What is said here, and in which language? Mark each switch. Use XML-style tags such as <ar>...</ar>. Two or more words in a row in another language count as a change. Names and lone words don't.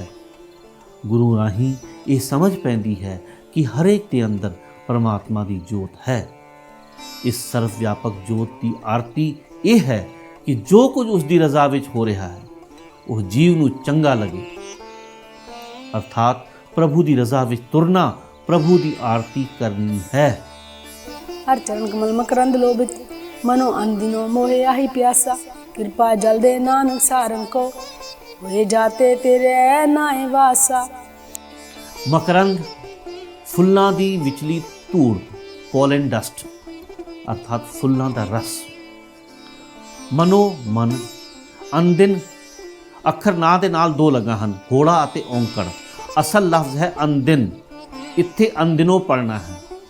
<pa>ਗੁਰੂ ਰਾਹੀਂ ਇਹ ਸਮਝ ਪੈਂਦੀ ਹੈ ਕਿ ਹਰੇਕ ਦੇ ਅੰਦਰ ਪਰਮਾਤਮਾ ਦੀ ਜੋਤ ਹੈ। ਇਸ ਸਰਵ ਵਿਆਪਕ ਜੋਤ ਦੀ ਆਰਤੀ ਇਹ ਹੈ ਕਿ ਜੋ ਕੁਝ ਉਸ ਦੀ ਰਜ਼ਾ ਵਿੱਚ ਹੋ ਰਿਹਾ ਹੈ ਉਹ ਜੀਵ ਨੂੰ ਚੰਗਾ ਲੱਗੇ। ਅਰਥਾਤ ਪ੍ਰਭੂ ਦੀ ਰਜ਼ਾ ਵਿੱਚ ਤੁਰਨਾ, ਪ੍ਰਭੂ ਦੀ ਆਰਤੀ ਕਰਨੀ ਹੈ। ਹਰ ਚਰਣ ਕਮਲ ਮਕਰੰਦ ਲੋਭਿਤ, ਮਨੋ ਅੰਦਿਨੋ ਮੋਹੇ ਆਹੀ ਪਿਆਸਾ। ਕ੍ਰਿਪਾ ਜਲ ਦੇ ਨਾਨਕ ਸਾਰੰਗ ਕੋ, ਵੇ ਜਾਤੇ ਤੇਰੇ ਨਾਏ ਵਾਸਾ। ਮਕਰੰਦ ਫੁੱਲਾਂ ਦੀ ਵਿਚਲੀ ਧੂੜ,</pa> <en>pollen dust</en> <pa>ਅਰਥਾਤ ਫੁੱਲਾਂ ਦਾ ਰਸ। ਮਨੋ ਮਨ, ਅੰਦਿਨ ਅੱਖਰ ਨਾ ਦੇ ਨਾਲ ਦੋ ਲੱਗਾ ਹਨ, ਹੋੜਾ ਅਤੇ ਔਂਕੜ। ਅਸਲ ਲਫ਼ਜ਼ ਹੈ ਅੰਦਿਨ, ਇੱਥੇ ਅੰਦਿਨੋ ਪੜਨਾ ਹੈ।</pa>